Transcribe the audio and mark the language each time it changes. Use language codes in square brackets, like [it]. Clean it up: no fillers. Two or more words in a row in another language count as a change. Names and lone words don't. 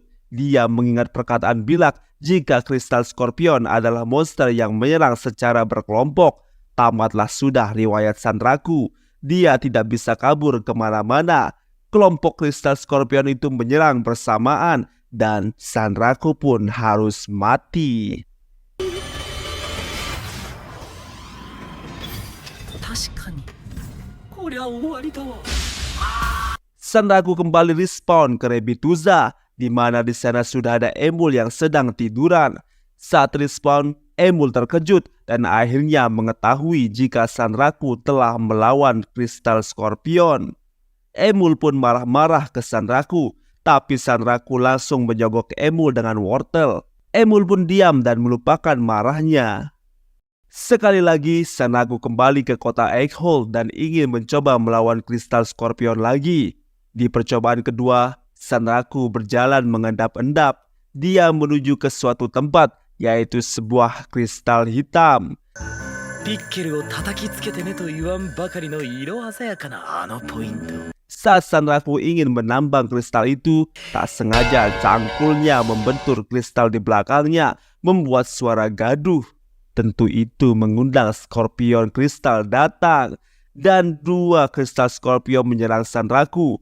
[id] Dia mengingat perkataan Bilak jika kristal Scorpion adalah monster yang menyerang secara berkelompok. Tamatlah sudah riwayat Sanraku. Dia tidak bisa kabur kemana-mana. Kelompok kristal Scorpion itu menyerang bersamaan dan Sanraku pun harus mati. [ja] 確かに。こりゃ終わりだ。 [id] Sanraku kembali respawn ke Rebituza, di mana di sana sudah ada Emul yang sedang tiduran. Saat respawn, Emul terkejut dan akhirnya mengetahui jika Sanraku telah melawan kristal Scorpion. Emul pun marah-marah ke Sanraku, tapi Sanraku langsung menyogok Emul dengan wortel. Emul pun diam dan melupakan marahnya. Sekali lagi, Sanraku kembali ke kota Egghold dan ingin mencoba melawan kristal Scorpion lagi. Di percobaan kedua, Sanraku berjalan mengendap-endap. Dia menuju ke suatu tempat, yaitu sebuah kristal hitam. [ja] ピッケルを叩きつけてねと言わんばかりの色鮮やかなあのポイント。 [id] Saat Sanraku ingin menambang kristal itu, tak sengaja cangkulnya membentur kristal di belakangnya, membuat suara gaduh. Tentu itu mengundang Scorpion kristal datang, dan dua kristal Scorpion menyerang Sanraku.